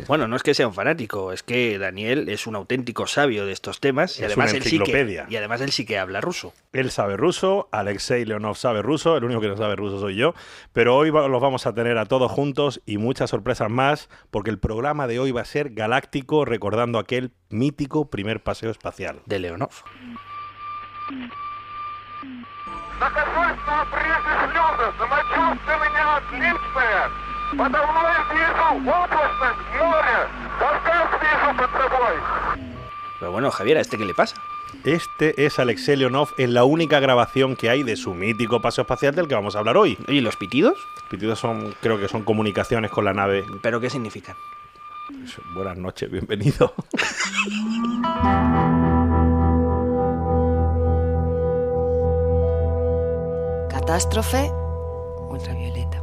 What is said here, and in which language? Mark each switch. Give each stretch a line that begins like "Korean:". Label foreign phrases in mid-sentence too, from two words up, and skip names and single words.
Spanish: Bueno, no es que sea un fanático, es que Daniel es un auténtico sabio de estos temas y además él sí que habla ruso. Él sabe ruso, Alexei Leonov sabe ruso, el único que no sabe ruso soy yo, pero hoy los vamos a tener a todos juntos y muchas sorpresas más, porque el programa de hoy va a ser galáctico, recordando aquel mítico primer paseo espacial. De Leonov.
Russian: Нахожусь на обрыве слёза, самочувствие отличное. Подавно вижу облачность, море, Кавказ вижу под собой.
Spanish: Pero bueno, Javier, ¿a este qué le pasa? Este es Alexei Leonov en la única grabación que hay de su mítico paseo espacial del que vamos a hablar hoy. ¿Y los pitidos? Los pitidos creo que son comunicaciones con la nave. ¿Pero qué significan? Buenas noches, bienvenido. Catástrofe Ultravioleta.